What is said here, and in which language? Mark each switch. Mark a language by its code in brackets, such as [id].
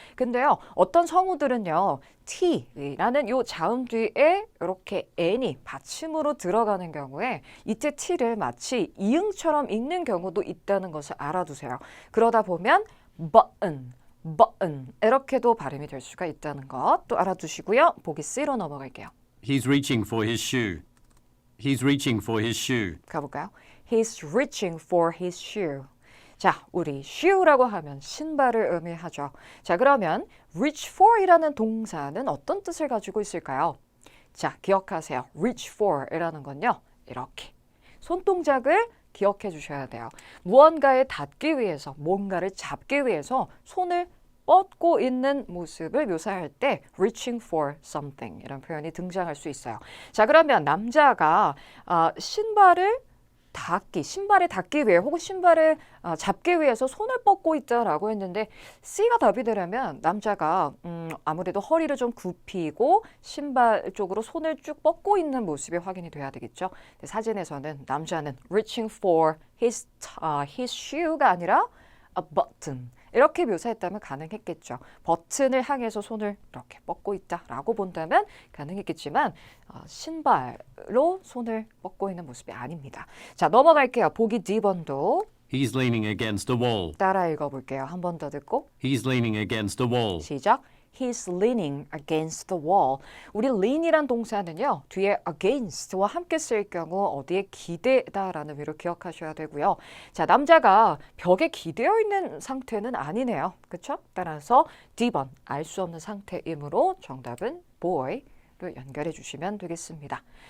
[ko] 근데요, 어떤 성우들은요, T라는 요 자음 뒤에 이렇게 N이 받침으로 들어가는 경우에 이때 T를 마치 이응처럼 읽는 경우도 있다는 것을 알아두세요. 그러다 보면 button 이렇게도 발음이 될 수가 있다는 것 또 알아두시고요. 보기 C로 넘어갈게요. [en] He's reaching for his shoe. He's reaching for his shoe. [ko] 가볼까요? [en] He's reaching for his shoe. [ko] 자, 우리 shoe라고 하면 신발을 의미하죠. 자, 그러면 reach for이라는 동사는 어떤 뜻을 가지고 있을까요? 자, 기억하세요. reach for이라는 건요. 이렇게 손동작을 기억해 주셔야 돼요. 무언가에 닿기 위해서, 뭔가를 잡기 위해서 손을 뻗고 있는 모습을 묘사할 때 [en] reaching for something [ko] 이런 표현이 등장할 수 있어요. 자, 그러면 남자가 신발에 닿기 위해 혹은 신발을 잡기 위해서 손을 뻗고 있다라고 했는데 C가 답이 되려면 남자가 아무래도 허리를 좀 굽히고 신발 쪽으로 손을 쭉 뻗고 있는 모습이 확인이 돼야 되겠죠. 사진에서는 남자는 [en] reaching for his shoe [ko] 가 아니라 a button 이렇게 묘사했다면 가능했겠죠. 버튼을 향해서 손을 이렇게 뻗고 있다라고 본다면 가능했겠지만 신발로 손을 뻗고 있는 모습이 아닙니다. 자, 넘어갈게요. 보기 D번도 [en] He's leaning against a wall. [ko] 따라 읽어볼게요. 한 번 더 듣고 [en] He's leaning against a wall. [ko] 시작. [en] He's leaning against the wall. [ko] 우리 lean이란 동사는요. 뒤에 against와 함께 쓸 경우 어디에 기대다라는 의미로 기억하셔야 되고요. 자, 남자가 벽에 기대어 있는 상태는 아니네요. 그렇죠? 따라서 D번 알 수 없는 상태이므로 정답은 boy로 연결해 주시면 되겠습니다.